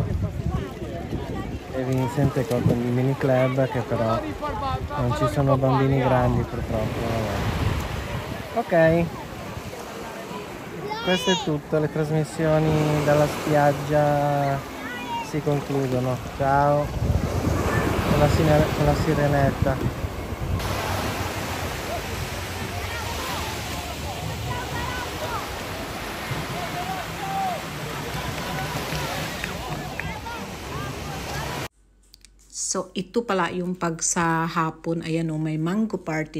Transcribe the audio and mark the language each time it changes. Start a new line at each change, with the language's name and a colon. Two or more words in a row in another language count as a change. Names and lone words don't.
Italian: E Vincent è qua con il mini club che però non ci sono bambini grandi purtroppo. Vabbè. Ok, questo è tutto, le trasmissioni dalla spiaggia si concludono. Ciao con la sirenetta.
Filipino: So, ito pala yung pag sa hapon, ayan o, may
English: mango party.